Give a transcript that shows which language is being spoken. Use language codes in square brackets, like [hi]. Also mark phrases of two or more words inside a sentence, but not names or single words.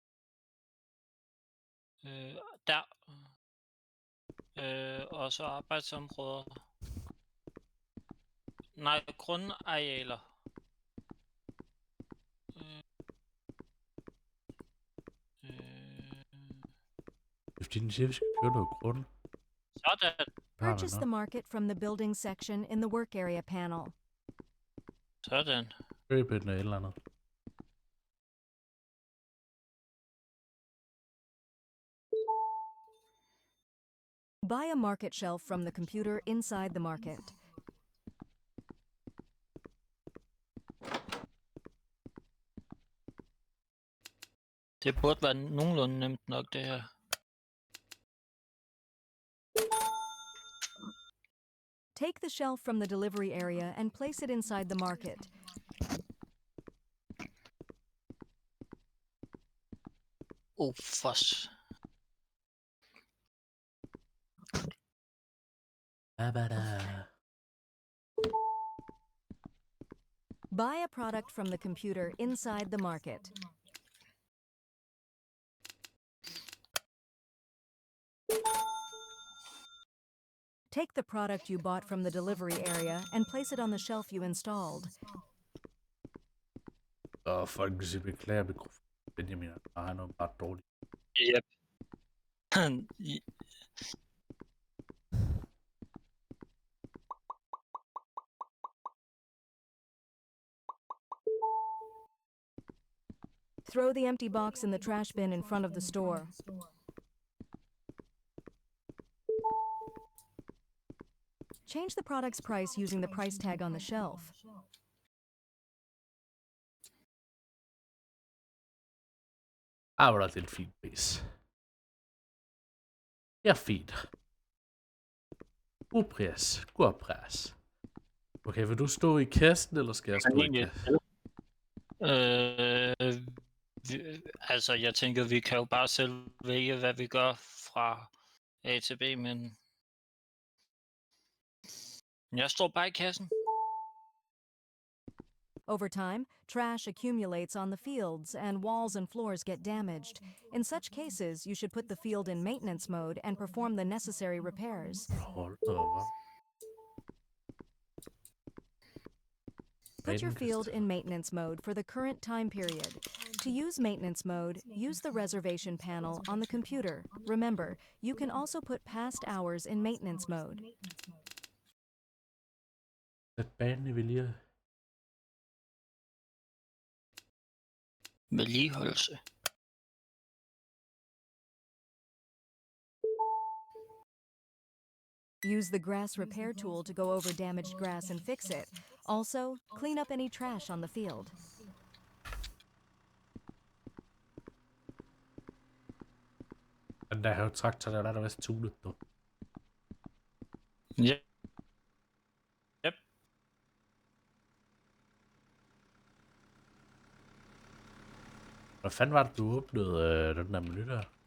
[da] Der. Også arbejdsområder. Nej, grundarealer. Fordi den siger, vi skal købe noget grund. Sådan. [en] Purchase the market from the building section in the work area panel. [da] Sådan. Køb et eller andet. [en] Buy a market shelf from the computer inside the market. [da] Det burde være nogenlunde nemt nok, det her. [en] Take the shelf from the delivery area and place it inside the market. Fuss. Buy a product from the computer inside the market. Take the product you bought from the delivery area and place it on the shelf you installed. [da] Folk vil sige, beklager mikrofon. Benjamin, han er bare dårlig. [en] Yep. Throw the empty box in the trash bin in front of the store. Change the product's price using the price tag on the shelf. [da] Hvor er det en fin pris. Ja, fint. God pris. God pris. Okay, vil du stå i kassen, eller skal jeg stå i kassen? Altså, jeg tænker, vi kan jo bare selv vælge, hvad vi gør fra A til B, men jeg står bare i kassen. [en] Over time, trash accumulates on the fields and walls and floors get damaged. In such cases, you should put the field in maintenance mode and perform the necessary repairs. [da] Hold da op. [en] Put your field in maintenance mode for the current time period. To use maintenance mode, use the reservation panel on the computer. Remember, you can also put past hours in maintenance mode. [da] Sæt banen i vedlige. Vedligeholdelse. [en] Use the grass repair tool to go over damaged grass and fix it. Also, clean up any trash on the field. [da] Den der traktor, der er der vist tunet nu. Ja. Yep. Hvad fanden var det, du åbnede den der menu der?